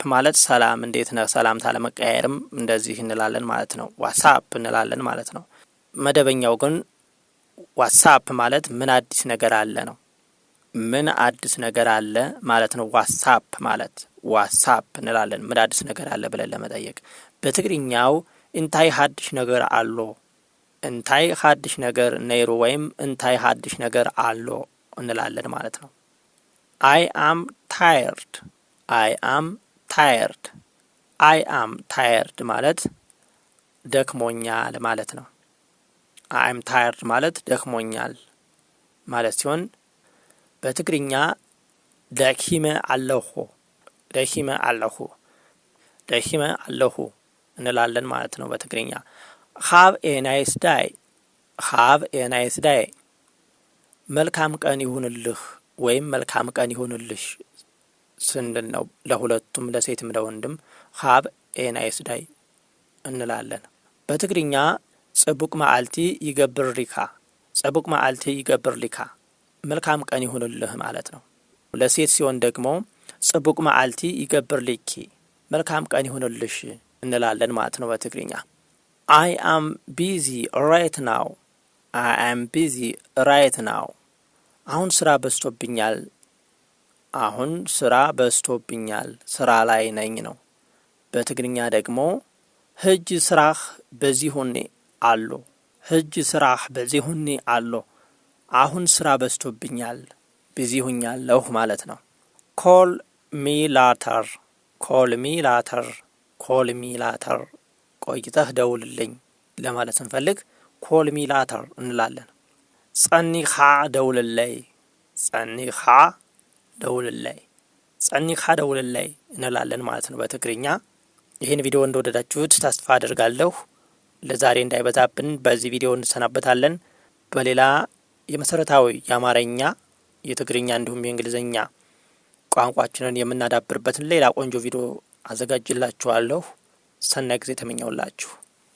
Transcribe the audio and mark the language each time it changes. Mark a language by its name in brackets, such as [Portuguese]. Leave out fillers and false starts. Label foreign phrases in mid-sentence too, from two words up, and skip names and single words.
[Amharic] ማለት ሰላም እንዴት ነህ ሰላምታ ለመቀያየርም እንደዚህ እንላለን ማለት ነው። ዋትሳፕ እንላለን ማለት ነው። መደበኛው ግን ዋትሳፕ ማለት ምን አዲስ ነገር አለ ነው። ምን አዲስ ነገር አለ ማለት ነው ዋትሳፕ ማለት። ዋትሳፕ እንላለን ምን አዲስ ነገር አለ ብለን ለመጠየቅ። በትግርኛው [Tigrinya] እንታይ ሀዲሽ ነገር አሎ፣ እንታይ ሀዲሽ ነገር ነይሩ [Amharic] ወይም [Tigrinya] እንታይ ሀዲሽ ነገር አሎ [Amharic] እንላለን ማለት ነው። [English] I am tired. I am tired. I am tired [Amharic] ማለት ደክሞኛል ማለት ነው። [English] I am tired [Amharic] ማለት ደክሞኛል ማለት ሲሆን በትግርኛ [Tigrinya] ደኪመ ኣለኹ ደኪመ ኣለኹ ደኪመ ኣለኹ [Amharic] እንላለን ማለት ነው በትግርኛ። [English] have a nice day have a nice day [Amharic] መልካም ቀን ይሁንልህ ወይም መልካም ቀን ይሁንልሽ ስንል ነው። ለሁለቱም ለሴትም ለወንድም [English] have a nice day [Amharic] እንላለን። በትግርኛ [Tigrinya] ጽቡቅ መዓልቲ ይገብርሊካ ጽቡቅ መዓልቲ ይገብርሊካ [Amharic] መልካም ቀን ይሁንልህ ማለት ነው። ለሴት ሲሆን ደግሞ [Tigrinya] ጽቡቅ መዓልቲ ይገብርሊኪ [Amharic] መልካም ቀን ይሁንልሽ እንላለን ማለት ነው በትግርኛ። [English] I am busy right now I am busy right now [Amharic] አሁን ስራ በዝቶብኛል አሁን ስራ በዝቶብኛል ስራ ላይ ነኝ ነው። በትግርኛ ደግሞ [Tigrinya] ህጅ ስራህ በዚሁኒ አሎ ህጅ ስራህ በዚሁኒ አሎ [Amharic] አሁን ስራ በዝቶብኛል ቢዚ ሆኛለሁ ማለት [English] ነው። call me later call me later call me later [Amharic] ቆይተህ ደውልልኝ ለማለት ስንፈልግ [English] call me later [Amharic] እንላለን። [Tigrinya] ጸኒኻ ደውልልኝ ጸኒኻ ደውልልኝ ጸኒኻ ደውልልኝ [Amharic] እንላለን ማለት ነው በትግርኛ። ይህን ቪዲዮ እንደወደዳችሁት ተስፋ አድርጋለሁ። ለዛሬ እንዳይበዛብን በዚህ ቪዲዮ እንሰናበታለን። በሌላ የመሰረታዊ የአማርኛ የትግርኛ እንዲሁም የእንግሊዝኛ ቋንቋችንን የምናዳብርበትን ሌላ ቆንጆ ቪዲዮ አዘጋጅላችኋለሁ። [Tigrinya] ሰናይ ጊዜ [Amharic] ተመኘውላችሁ።